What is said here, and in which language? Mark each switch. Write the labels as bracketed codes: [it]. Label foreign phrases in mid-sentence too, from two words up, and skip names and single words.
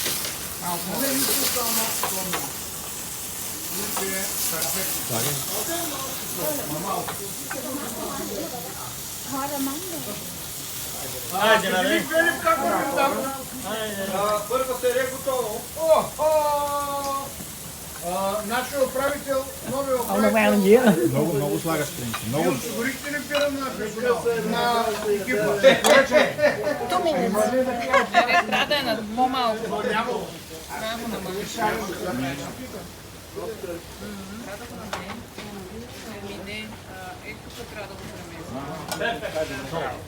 [bg] Хайде, нали? Филип, как вървим там? Първа серия готово. Нашия управител, новия [vi] Ông đang [bg] управител. [vi] ăn gì á? [bg] Много слагаш принци. Вие Много. осигурихте ли пирам на персонал? На екипа? Трябва да е на по-малко. Нямало. Трябва да го намалиш. Трябва да го намалиш. Не, ето тук трябва да го преместим.